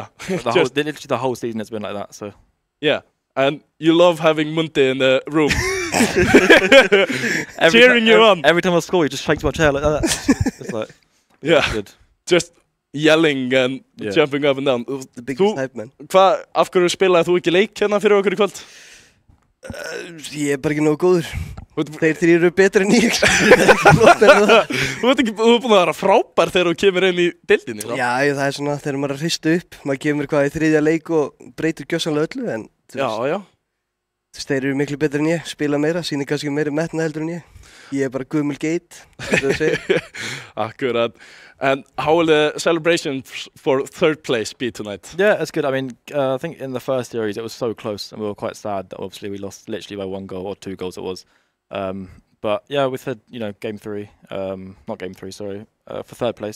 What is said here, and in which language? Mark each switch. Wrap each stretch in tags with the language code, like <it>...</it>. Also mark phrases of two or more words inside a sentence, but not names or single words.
<en>Literally the whole season it's been like that. So. Yeah. And you love having Mundi in the room. Cheering you on. Every time I score, he just shakes my chair like that. It's like, yeah, good. Just yelling and jumping up and down. The biggest hype man.</en> <is>Af hverju spilaði þú ekki leik hérna fyrir okkur í kvöld? Ég bara ekki nógu góður. Þeir 3 eru betri en ég. Þú ert búin að vera frábær þegar þú kemur inn í deildinni. Já, það svona þegar maður hrista upp. Maður kemur hvað í 3. leik og breytir gjörsamlega öllu, en já. Þeir eru miklu betri en ég, spila meira, sýnir kannski meira metna heldur en ég. Ég er bara gömul geit, Akkurat.</is> <en>And how will the celebration for 3rd place be tonight? Yeah, it's good. I mean, I think in the first series it was so close and we were quite sad that obviously we lost literally by 1 goal or 2 goals it was. But yeah, we said, game 3, not game 3, sorry, for 3rd place.</en>